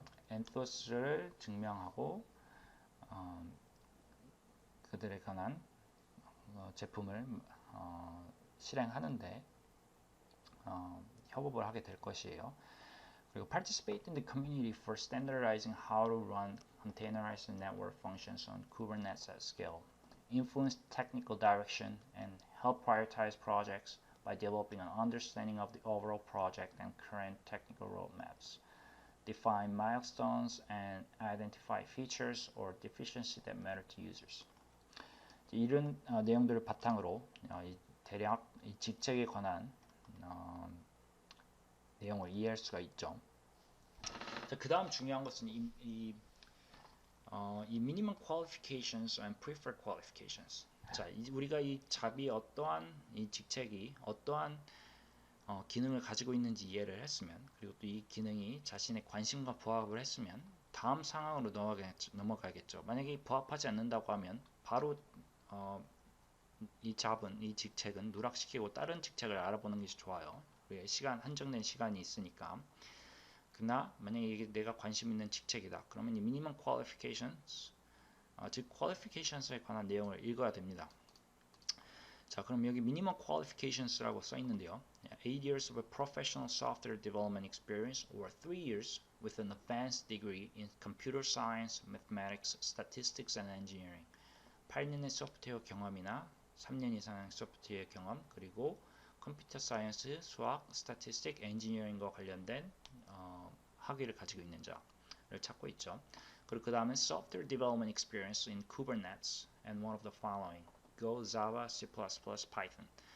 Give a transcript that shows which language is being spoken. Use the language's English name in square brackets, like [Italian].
[Korean] Anthos를 증명하고 그들에 관한 제품을 실행하는데 협업을 하게 될 것이에요. 그리고 [English] participate in the community for standardizing how to run containerized network functions on Kubernetes at scale. Influence technical direction and help prioritize projects by developing an understanding of the overall project and current technical roadmaps. Define milestones and identify features or deficiencies that matter to users. [Korean] 이런 내용들을 바탕으로 대략 이 직책에 관한 내용을 이해할 수가 있죠. 그 다음 중요한 것은 이 [English] minimum qualifications and preferred qualifications. [Korean] 자, 우리가 이 잡이 어떠한 이 직책이 어떠한 기능을 가지고 있는지 이해를 했으면 그리고 또 이 기능이 자신의 관심과 부합을 했으면 다음 상황으로 넘어가겠죠. 만약에 부합하지 않는다고 하면 바로 이 직책은 누락시키고 다른 직책을 알아보는 것이 좋아요. 한정된 시간이 있으니까. 그러나 만약에 이게 내가 관심 있는 직책이다. 그러면 이 minimum qualifications, 즉 qualifications에 관한 내용을 읽어야 됩니다. 자, 그럼 여기 minimum qualifications라고 써 있는데요. [English] 8 years of a professional software development experience or 3 years with an advanced degree in computer science, mathematics, statistics and engineering. [Korean] 8년의 소프트웨어 경험이나 3년 이상의 소프트웨어 경험, 그리고 컴퓨터 사이언스, 수학, 스태티스틱, 엔지니어링과 관련된 학위를 가지고 있는 자를 찾고 있죠. 그리고 그 다음에 [English] software development experience in Kubernetes and one of the following: Go, Java, C++, Python.